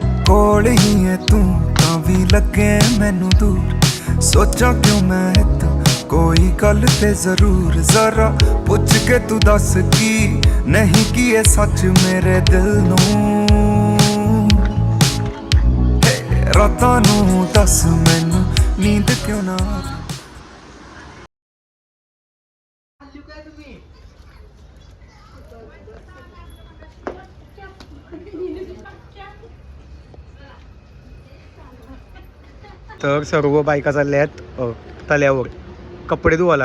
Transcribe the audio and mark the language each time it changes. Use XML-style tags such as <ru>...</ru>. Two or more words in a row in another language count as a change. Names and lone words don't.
<pa>ਕੋਲ ਹੀ ਹੈ ਤੂੰ ਤਾਂ ਭੀ ਲੱਗੇ ਮੈਨੂੰ ਦੂਰ ਸੋਚਾਂ ਕਿਉਂ ਮੈਂ ਇੱਥਾਂ ਕੋਈ ਗੱਲ ਤੇ ਜ਼ਰੂਰ ਜ਼ਰਾ ਪੁੱਛ ਕੇ ਤੂੰ ਦੱਸ ਕੀ ਨਹੀਂ ਕੀ ਏ ਸੱਚ ਮੇਰੇ ਦਿਲ ਨੂੰ ਰਾਤਾਂ ਨੂੰ ਦੱਸ ਮੈਨੂੰ ਨੀਂਦ ਕਿਉਂ ਨਾ</pa> <mr>तर सर्व बायका चालल्या आहेत तल्यावर कपडे धुवायला.</mr>